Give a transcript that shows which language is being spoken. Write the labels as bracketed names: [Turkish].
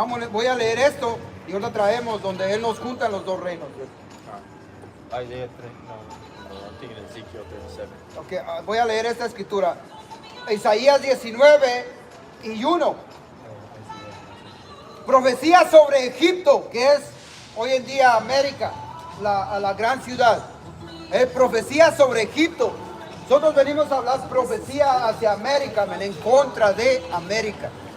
[Spanish] Voy a leer esto y ahora traemos donde Él nos junta los 2 reinos. [English] Isaiah 3, no, I'm thinking Ezekiel 37. [Spanish] Okay, voy a leer esta escritura. Isaías 19:1. Profecía sobre Egipto, que es hoy en día América, la gran ciudad. Es profecía sobre Egipto. Nosotros venimos a hablar profecía hacia América, en contra de América.